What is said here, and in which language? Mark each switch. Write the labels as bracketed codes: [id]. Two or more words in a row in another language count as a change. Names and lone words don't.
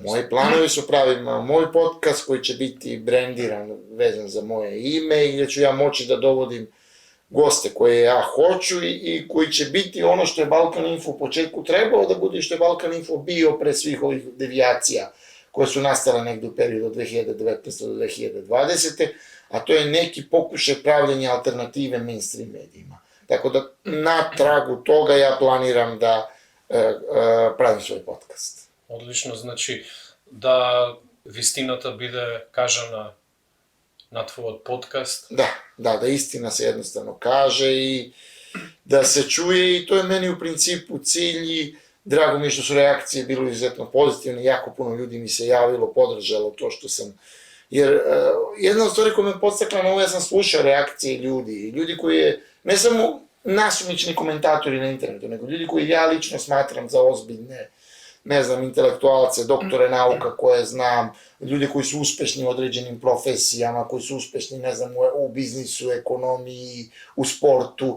[sr] Moji planovi su pravim moj podcast koji će biti brendiran, vezan za moje ime i gdje ću ja moći da dovodim goste koje ja hoću i koji će biti ono što je Balkan Info u početku trebao da bude i što je Balkan Info bio pre svih ovih devijacija koje su nastale negde u periodu od 2019. do 2020. A to je neki pokušaj pravljenja alternative mainstream medijima. Tako da na tragu toga ja planiram da pravim svoj podcast. Odlično, znači da [mk] вистината биде кажана на твојот подкаст. [sr] Da istina se jednostavno kaže i da se čuje i to je meni u principu cilj i drago mi je što su reakcije bilo izuzetno pozitivne, jako puno ljudi mi se javilo, podržalo to što sam, jer jedna od stvari koja me podstakla na ovo, ja sam slušao reakcije ljudi koji je, ne samo nasumični komentatori na internetu, nego ljudi koji ja lično smatram za ozbiljne, ne znam, intelektualce, doktore nauka koje znam, ljudi koji su uspešni u određenim profesijama, koji su uspešni, ne znam, u biznisu, ekonomiji, u sportu.